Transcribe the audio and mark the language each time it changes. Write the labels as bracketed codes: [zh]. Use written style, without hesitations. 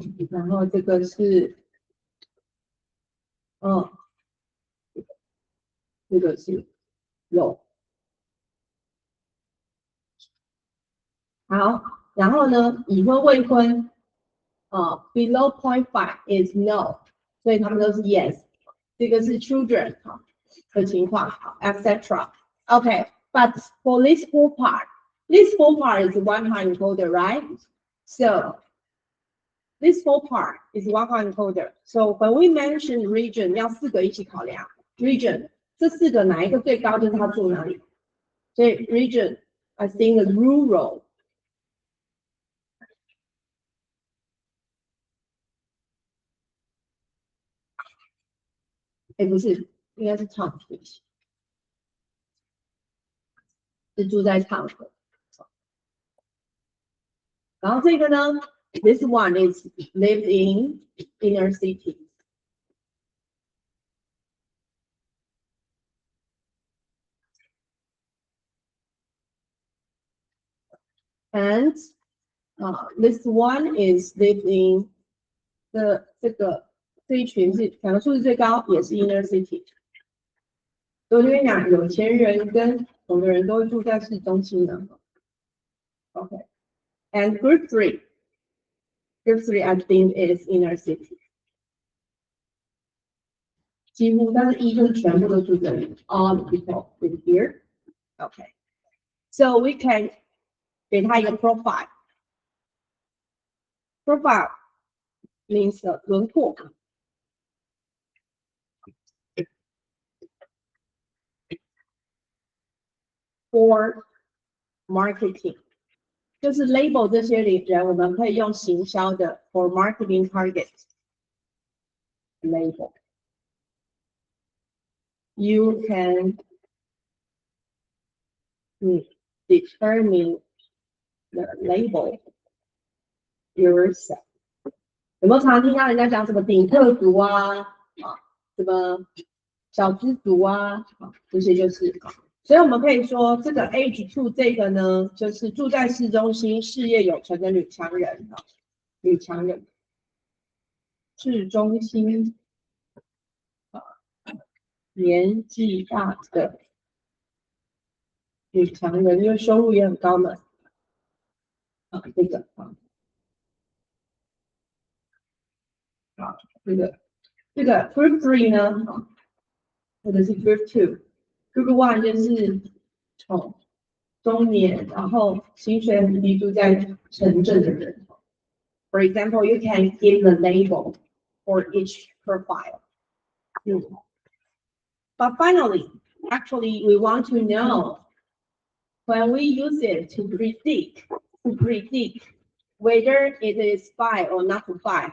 [zh] 然后这个是，这个是 low。好，然后呢，已婚未婚， [en] below 0.5 is no， [zh] 所以他们都是 yes。这个是 children 的情况，好 ，etc. [en] Okay, but for this four part is one high encoder, right? So this four part is one high encoder. [zh] So when we mention region， 要4个一起考量 region， 这4个哪一个最高就是它住哪里。所以 [en] region, I think rural。 [zh] 不是，应该是town，是住在town的。然后这个呢 [en] ，this one is lived in inner city. And this one is lived in [zh] 这一群是两个数字最高，也是 [en] inner city。 [zh] 所以我跟你讲，有钱人跟穷的人都会住在市中心的。 [en] OK。 And group three I think is inner city. [zh] 几乎，但是一就是全部都住这里。 [en] All the people live here. OK. So we can [zh] 给他一个 [en] profile. Profile means [zh] 轮廓。 [en] For marketing. [zh] 就是 label 这些人，我们可以用行销的 [en] for marketing target label. You can determine the label yourself. [zh] 有没有常听到人家讲什么顶特族啊，什么小资族啊，这些就是。所以我们可以说，这个 H2 这个呢，就是住在市中心、事业有成的女强人啊，女强人，市中心年纪大的女强人，因为收入也很高嘛，这个这个 Group 3呢，或者是 Group 2，Group 1就是从中年，然后薪水很低，住在城镇的人。 [en] For example, you can give the label for each profile. But finally, actually, we want to know when we use it to predict whether it is buy or not to buy.